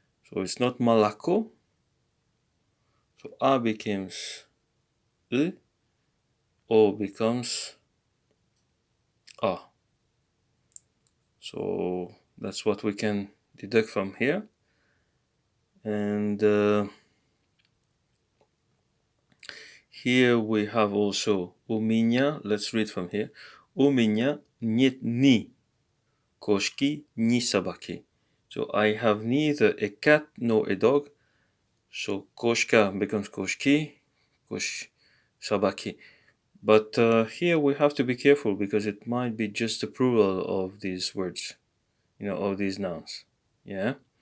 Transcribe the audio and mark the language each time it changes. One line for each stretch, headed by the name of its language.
English: So it's not молоко. So A becomes E, O becomes A. So that's what we can deduct from here. And here we have also
Russian: у меня.
English: Let's read from here.
Russian: У меня нет ни кошки, ни собаки.
English: So I have neither a cat nor a dog. So koshka becomes koshki, sabaki. But here we have to be careful because it might be just the plural of these words, of these nouns. Yeah.